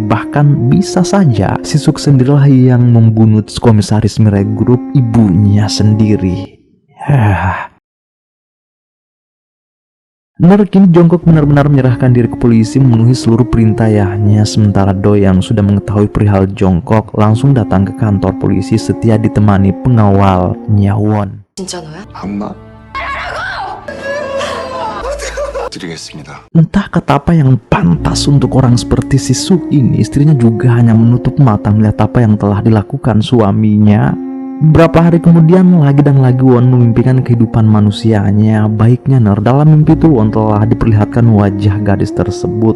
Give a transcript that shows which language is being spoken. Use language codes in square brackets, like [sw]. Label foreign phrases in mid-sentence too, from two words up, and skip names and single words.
[id] Bahkan bisa saja si Suk sendirilah yang membunuh komisaris Mirai Group, ibunya sendiri. Kini Jongkok benar-benar menyerahkan diri ke polisi, memenuhi seluruh perintah ayahnya. Sementara Do yang sudah mengetahui perihal Jongkok langsung datang ke kantor polisi setia ditemani pengawalnya Won. [ko] 진짜 너야? 엄마. 드리겠습니다. [id] Entah kata apa yang pantas untuk orang seperti si Suk ini, istrinya juga hanya menutup mata melihat apa yang telah dilakukan suaminya. Beberapa hari kemudian lagi dan lagi Won memimpikan kehidupan manusianya. Baiknya dalam mimpi itu Won telah diperlihatkan wajah gadis tersebut.